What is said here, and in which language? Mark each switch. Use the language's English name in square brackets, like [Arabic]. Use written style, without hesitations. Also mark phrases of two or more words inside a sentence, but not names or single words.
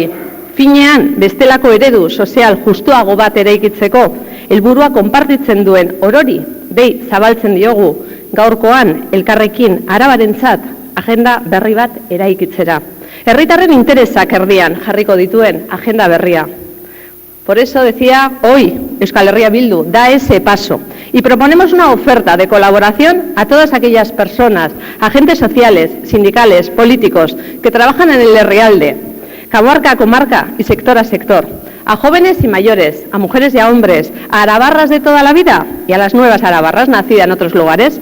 [Basque] Finean, bestelako eredu sozial justuago bat eraikitzeko, helburua konpartitzen duen orori, dei zabaltzen diogu, gaurkoan elkarrekin arabarentzat agenda berri bat eraikitzera. Herritarren interesak erdian jarriko dituen agenda berria. [Spanish] Por eso decía hoy Euskal Herria Bildu, da ese paso y proponemos una oferta de colaboración a todas aquellas personas, agentes sociales, sindicales, políticos que trabajan en el herrialde, comarca a comarca y sector a sector, a jóvenes y mayores, a mujeres y a hombres, a arabarras de toda la vida y a las nuevas arabarras nacidas en otros lugares.